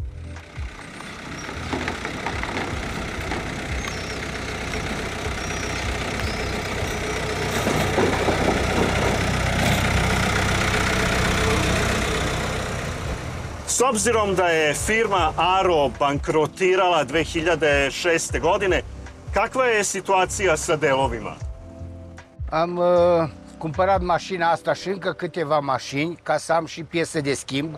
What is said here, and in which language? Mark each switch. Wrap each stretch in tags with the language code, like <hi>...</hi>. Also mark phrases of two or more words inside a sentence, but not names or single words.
<sr>S obzirom da je firma Aro bankrotirala 2006. godine, kakva je situația sa delovima?</sr> <ro>Am cumpărat mașina asta și încă câteva mașini ca să am și piese de schimb.</ro>